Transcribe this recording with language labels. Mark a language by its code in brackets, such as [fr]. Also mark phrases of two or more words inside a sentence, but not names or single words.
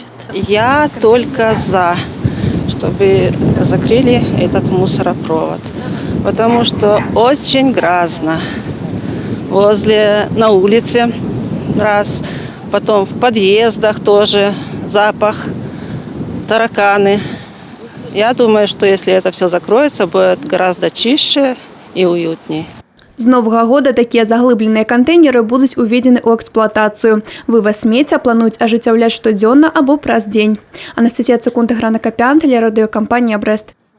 [ru] Я только за, чтобы закрыли этот мусоропровод, потому что очень грязно. На улице раз, потом в подъездах тоже запах, тараканы. Я думаю, что если это все закроется, будет гораздо чище и уютнее. [be] З новага года такія заглыбленыя кантэйнеры будуць уведзены ў эксплуатацыю. Вываз смецця плануюць ажыццяўляць штодзённа або праз дзень. Анастасія Цыкунт, Грана Капян, тэлерадыёкампанія «Брэст».